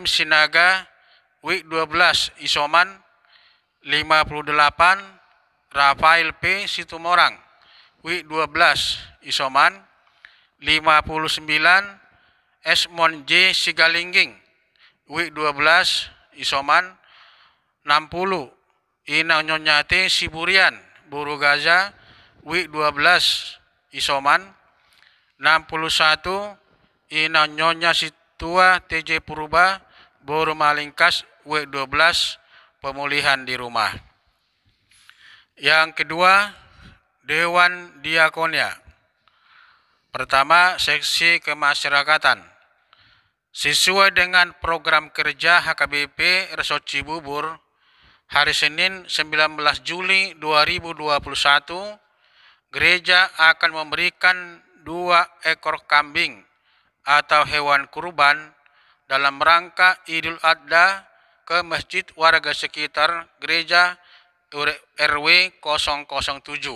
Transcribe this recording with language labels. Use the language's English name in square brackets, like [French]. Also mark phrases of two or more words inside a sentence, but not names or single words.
[Indonesian] Sinaga, week 12, isoman. 58, Rafael P. Situmorang, week 12, isoman. 59, Esmond J. Sigalingging, week 12, isoman. 60, Inang Nyonya T. Siburian Boru Gaza, week 12, isoman. 61, Inang Nyonya Situa TJ Purba Boru Malingkas, week 12, pemulihan di rumah. Yang kedua, Dewan Diakonia. Pertama, seksi kemasyarakatan. Sesuai dengan program kerja HKBP Resort Cibubur, hari Senin 19 Juli 2021, gereja akan memberikan 2 ekor kambing atau hewan kurban dalam rangka Idul Adha ke masjid warga sekitar gereja RW 007.